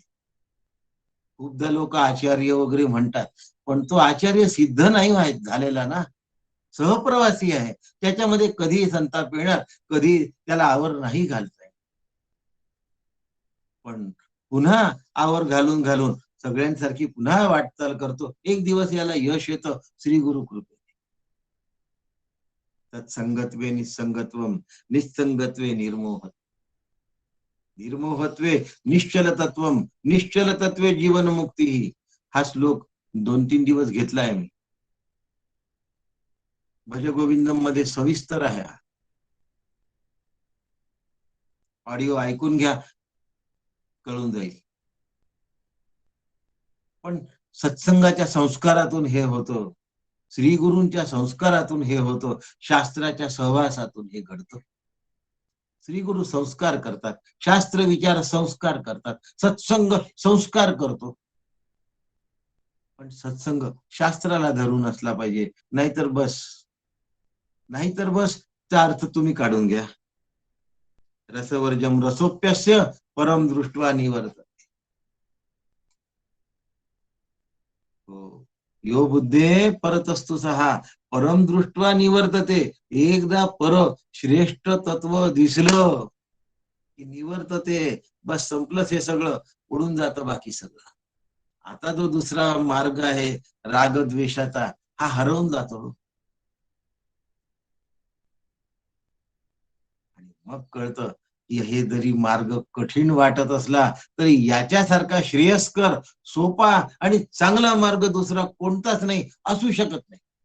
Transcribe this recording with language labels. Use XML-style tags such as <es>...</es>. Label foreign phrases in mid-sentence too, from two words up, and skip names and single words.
<mr>खूपदा लोक आचार्य वगैरे म्हणतात, पण तो आचार्य सिद्ध नाही झालेला ना, सहप्रवासी आहे. त्याच्यामध्ये कधी संताप येणार, कधी त्याला आवर नाही घालता येईल. पण पुन्हा आवर घालून घालून सगळ्यांसारखी पुन्हा वाटचाल करतो. एक दिवस याला यश येतं श्री गुरु कृपे.</mr> <sa>तत्संगत्वे निसंगत्वम निसंगत्वे निर्मोह निर्मोहत्वे निश्चल तत्वम निश्चल तत्वे जीवन मुक्ती.</sa> <mr>हा श्लोक 2-3 दिवस घेतलाय मी. भजगोविंदम मध्ये सविस्तर आहे. ऑडिओ ऐकून घ्या, कळून जाईल. पण सत्संगाच्या संस्कारातून हे होतं, श्री गुरूंच्या संस्कारातून हे होतं, शास्त्राच्या सहवासातून हे घडतं. श्री गुरु संस्कार करतात, शास्त्र विचार संस्कार करतात, सत्संग संस्कार करतो. पण सत्संग शास्त्राला धरून असला पाहिजे, नाहीतर चा अर्थ तुम्ही काढून घ्या.</mr> <sa>रसवर्जम रसोप्यस्य परम दृष्ट्वा निवर्त. हो, यो बुद्धे परतस्तु सहा परम दृष्ट्वा निवर्तते.</sa> <mr>एकदा पर श्रेष्ठ तत्व दिसलं की निवर्तते. बस संपलंच, हे सगळं उडून जातं बाकी सगळं. आता जो दुसरा मार्ग आहे रागद्वेषाचा, हा हरवून जातो. आणि मग कळतं की हे जरी मार्ग कठीण वाटत असला तरी याच्यासारखा श्रेयस्कर, सोपा आणि चांगला मार्ग दुसरा कोणताच नाही, असू शकत नाही.</mr>